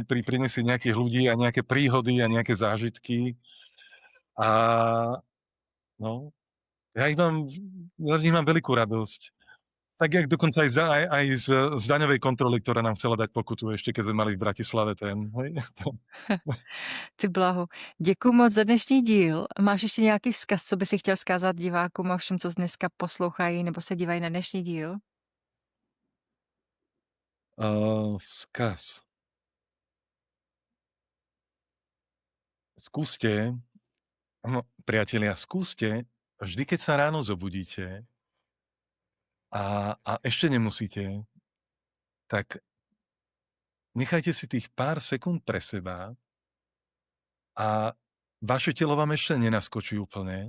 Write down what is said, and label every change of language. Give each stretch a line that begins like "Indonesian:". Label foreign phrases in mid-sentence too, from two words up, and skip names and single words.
Slovak: prinesie nejakých ľudí a nejaké príhody a nejaké zážitky a no, ja ich mám ja z nich mám veľkú radosť. Tak jak dokonca aj z daňovej kontroly, ktorá nám chcela dať pokutu ešte, keď sme mali v Bratislave ten, hej. Ty blaho.
Czech: Děkuji moc za dnešní díl. Máš ještě nějaký vzkaz, co by si chtěl vzkázat divákům a všem, co dneska poslouchají nebo se dívají na dnešní díl? Vzkaz.
Slovak: Skúste, no, priatelia, skúste vždy, keď sa ráno zobudíte a ešte nemusíte, tak nechajte si tých pár sekúnd pre seba a vaše telo vám ešte nenaskočí úplne.